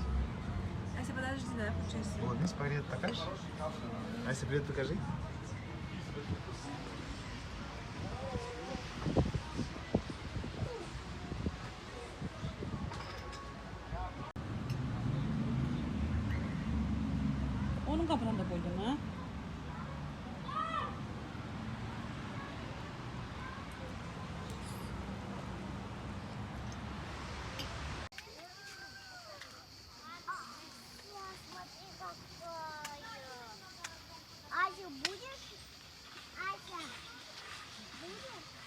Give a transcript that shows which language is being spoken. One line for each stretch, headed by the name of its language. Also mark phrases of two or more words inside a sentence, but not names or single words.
Russian: Ася, подожди, да, включайся. Вот, Мисс, привет покажешь? Ася, привет покажи.
Gagauz: Onun kapına da koydum ha.
Russian: Смотри, какая. Ася, будешь? Ася, будешь?